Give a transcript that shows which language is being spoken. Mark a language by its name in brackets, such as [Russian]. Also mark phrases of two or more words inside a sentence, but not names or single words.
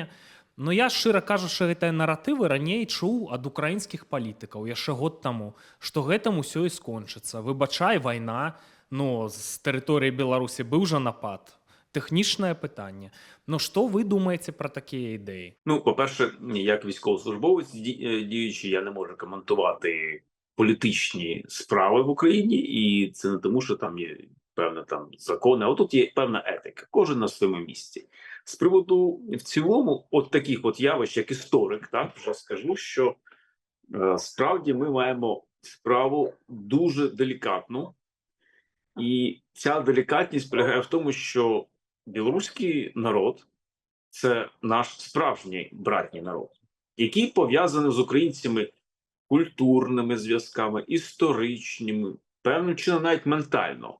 [Belarusian] Но я, шчыра кажучы, гэтыя наратывы раней чуў ад украінскіх палітыкаў яшчэ год таму, што гэтым усё і скончыцца. Выбачай, вайна, ну, з тэрыторыі Беларусі быў жа напад. Тэхнічнае пытанне. Ну, што вы думаеце пра такія ідэі? [Ukrainian] Ну, по-перше, як військовослужбовець діючий, я не можу коментувати політичні справи в Україні, і це не тому, що там є певна там закони, а тут є певна етика. Кожен на своєму місці. З приводу в цілому от таких от явищ, як історик, так, вже скажу, що справді ми маємо справу дуже делікатну, і ця делікатність полягає в тому, що білоруський народ – це наш справжній братній народ, який пов'язаний з українцями культурними зв'язками, історичними, певним чином навіть ментально.